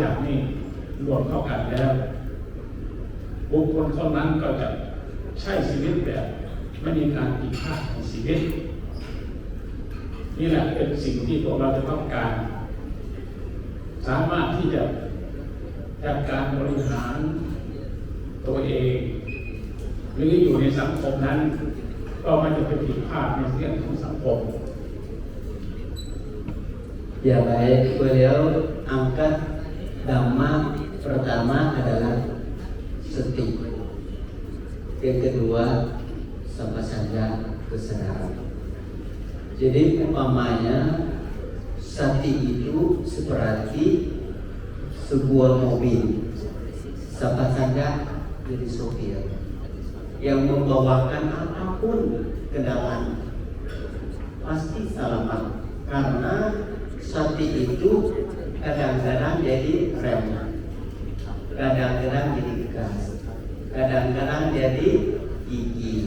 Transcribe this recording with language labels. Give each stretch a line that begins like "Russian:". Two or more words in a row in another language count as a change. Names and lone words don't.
Thai: อย่างนี้รวมเข้ากันแล้วบุคคลคนนั้นก็จะใช้ชีวิตแบบไม่มีการผิดพลาดในชีวิตนี่แหละเป็นสิ่งที่พวกเราจะต้องการสามารถที่จะจัดการบริหารตัวเองหรืออยู่ในสังคมนั้นก็ไม่จะไปผิดพลาดในเรื่องของสังคม
Indonesian: Ya baik, beliau angkat dhamma pertama adalah sati, yang kedua sampasanja kesadaran. Jadi umpamanya sati itu seperti sebuah mobil, sampasanja jadi sopir yang membawakan apapun kendaraan pasti selamat karena sati itu kadang-kadang jadi rem, kadang-kadang jadi gas, kadang-kadang jadi gigi.